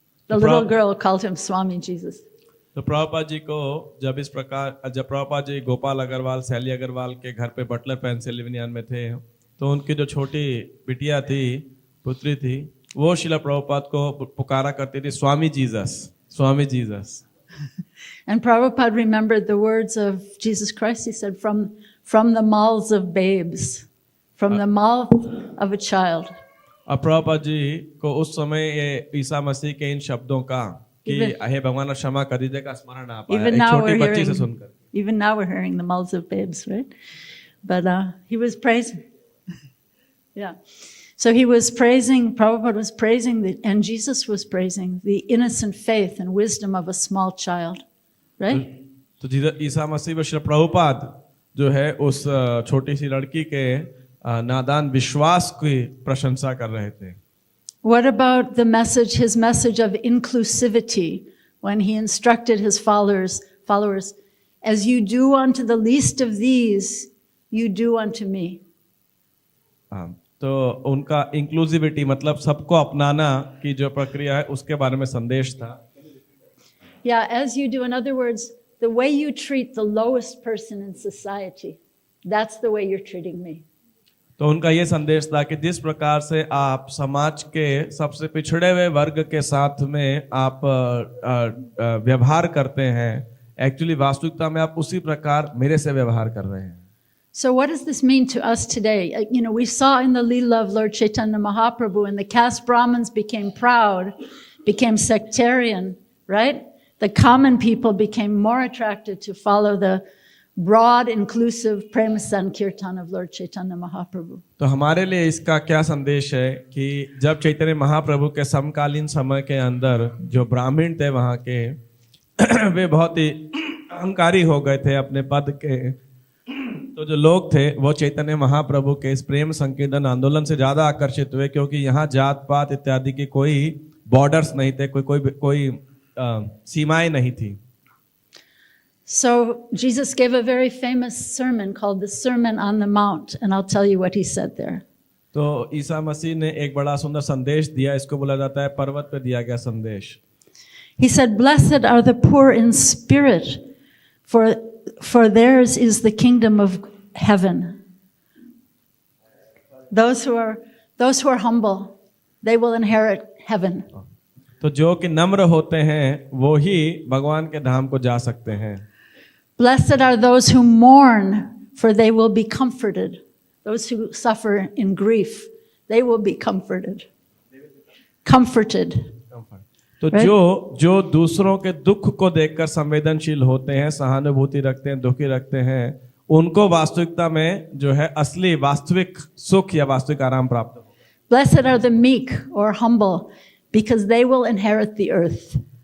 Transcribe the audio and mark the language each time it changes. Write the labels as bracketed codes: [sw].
[en] The little girl called him Swami Jesus. [hi] तो प्रभुपाद जी को जब प्रभुपाद जी गोपाल अग्रवाल, सैली अग्रवाल के घर पे बटलर पेंसिल्वेनिया में थे, तो उनकी जो छोटी बिटिया थी, पुत्री थी, वो शिला प्रभुपाद को पुकारा करती थी, स्वामी Jesus, Swami Jesus. [en] And Prabhupada remembered the words of Jesus Christ. He said, from the mouths of babes, from the mouth of a child. [hi] अब प्रभुपाद जी को उस समय ये ईसा मसीह के इन शब्दों का कि हे भगवान क्षमा कर दीजिए का स्मरण आ पाया एक छोटी बच्ची से सुनकर. [en] Even now we're hearing the mouths of babes, right? But he was praising. Yeah. So he was praising, Prabhupada was praising, and Jesus was praising the innocent faith and wisdom of a small child, right? [hi] तो ईसा मसीह व श्री प्रभुपाद जो है उस छोटी सी लड़की के नादान विश्वास की प्रशंसा कर रहे थे. [en] What about the message, his message of inclusivity, when he instructed his followers, as you do unto the least of these, you do unto me. [hi] तो उनका इंक्लूसिविटी मतलब सबको अपनाना की जो प्रक्रिया है उसके बारे में संदेश था. [en] Yeah, as you do, in other words, the way you treat the lowest person in society, that's the way you're treating me. [hi] तो उनका ये संदेश था कि जिस प्रकार से आप समाज के सबसे पिछड़े हुए वर्ग के साथ में आप व्यवहार करते हैं, एक्चुअली वास्तविकता में आप उसी प्रकार मेरे से व्यवहार कर रहे हैं. [en] So what does this mean to us today? You know, we saw in the Lila of Lord Caitanya Mahaprabhu, and the caste Brahmins became proud, became sectarian, right? The common people became more attracted to follow the broad, inclusive Prema Sankirtan of Lord Caitanya Mahaprabhu. [hi] तो हमारे लिए इसका क्या संदेश है कि जब चैतन्य महाप्रभु के समकालीन समय के अंदर जो ब्राह्मण थे वहाँ के वे बहुत ही अहंकारी हो गए थे अपने पद के, तो जो लोग थे वो चैतन्य महाप्रभु के इस प्रेम संकीर्तन आंदोलन से ज्यादा आकर्षित हुए, क्योंकि यहाँ जात पात इत्यादि की कोई बॉर्डर्स नहीं थे, कोई सीमाएं नहीं थी. [en] So Jesus gave a very famous sermon called the Sermon on the Mount, and I'll tell you what he said there. [hi] तो ईसा मसीह ने एक बड़ा सुंदर संदेश दिया, इसको बोला जाता है पर्वत पे दिया गया संदेश. [en] He said, "Blessed are the poor in spirit, for theirs is the kingdom of heaven. Those who are humble, they will inherit heaven." [hi] तो जो कि नम्र होते हैं वो ही भगवान के धाम को जा सकते हैं. [en] Blessed are those who mourn, for they will be comforted. those who suffer in grief, they will be comforted. Comforted. [hi] तो [en] Right? [hi] जो दूसरों के दुख को देखकर संवेदनशील होते हैं, सहानुभूति रखते हैं, दुखी रखते हैं, उनको वास्तविकता में जो है असली वास्तविक सुख या वास्तविक आराम प्राप्त होगा. [en] Blessed are the meek or humble, because they will inherit the earth.